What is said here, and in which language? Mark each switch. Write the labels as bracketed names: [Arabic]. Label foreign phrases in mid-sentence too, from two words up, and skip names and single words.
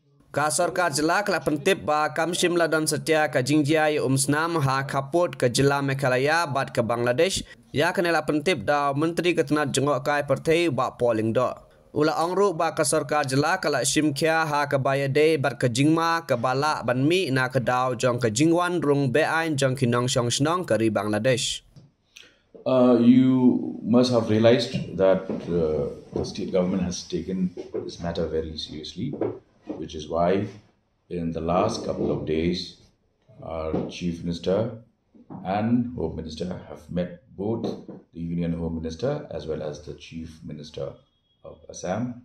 [Pnar] Ka sarkar jela kala pentip ba kamshim ladon setia ka Jingjia Umsnam ha Khappud ke jela Meghalaya bat ke Bangladesh ya kenela pentip da menteri ketenat jengok kai pertai ba polling do. Ula ongru ba ka sarkar jela kala Shimkhia ha ke Bayade bat ke Jingma ke Bala banmi na ke daw jong ke Jingwan rung beain jong kinong shong snong ke ri Bangladesh. [English] You must have realized that the state government has taken this matter very seriously, which is why in the last couple of days, our Chief Minister and Home Minister have met both the Union Home Minister as well as the Chief Minister of Assam.